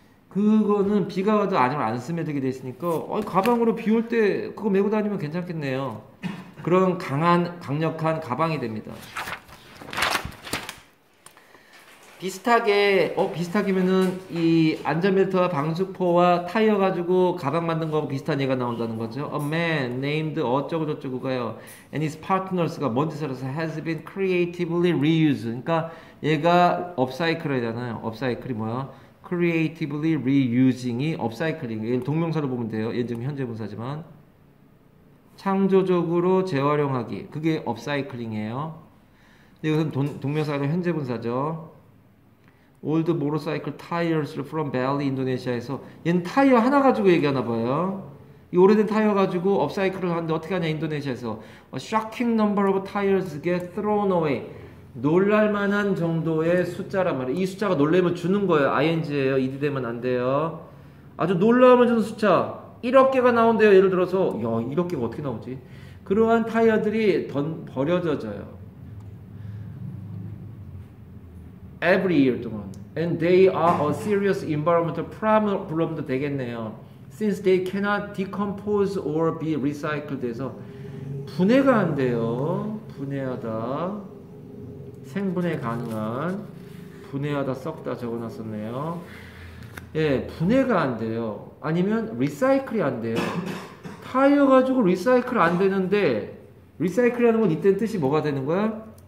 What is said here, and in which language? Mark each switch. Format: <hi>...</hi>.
<ko>그거는 비가 와도 아니면 안 스며들게 돼 있으니까 가방으로 비 올 때 그거 메고 다니면 괜찮겠네요. 그런 강력한 가방이 됩니다. 비슷하게면은 이 안전벨트와 방수포와 타이어 가지고 가방 만든 거하고 비슷한 얘가 나온다는 거죠.</ko> <en>A man named</en> <ko>어쩌고 저쩌고가요.</ko> <en>And his partners가</en> <ko>먼지 살아서</ko> <en>has been creatively reused.</en> <ko>그러니까 얘가 업사이클이잖아요. 업사이클이 뭐야?</ko> <en>creatively reusing</en> <ko>이 업사이클링. 얘를 동명사로 보면 돼요. 얘는 지금 현재 분사지만 창조적으로 재활용하기. 그게 업사이클링이에요. 이것은 동명사로 현재 분사죠.</ko> <en>Old motorcycle tires from Bali,</en> <ko>인도네시아에서 얘는 타이어 하나 가지고 얘기하나 봐요. 이 오래된 타이어 가지고 업사이클을 하는데 어떻게 하냐 인도네시아에서</ko> <en>A shocking number of tires get thrown away.</en> <ko>놀랄만한 정도의 숫자란 말이에요. 이 숫자가 놀라면 주는 거예요. ing예요. ed 되면 안 돼요. 아주 놀라움을 주는 숫자 1억 개가 나온대요. 예를 들어서 1억 개가 어떻게 나오지? 그러한 타이어들이 버려져요.</ko> <en>Every year</en> <ko>동안.</ko> <en>And they are a serious environmental problem도</en> <ko>되겠네요.</ko> <en>Since they cannot decompose or be recycled 해서</en> <ko>분해가 안 돼요. 분해하다. 생분해 가능한. 분해하다 썩다 적어놨었네요. 예, 분해가 안 돼요. 아니면 리사이클이 안 돼요. 타이어 가지고 리사이클 안 되는데 리사이클이라는 건 이때는 뜻이 뭐가 되는 거야?</ko>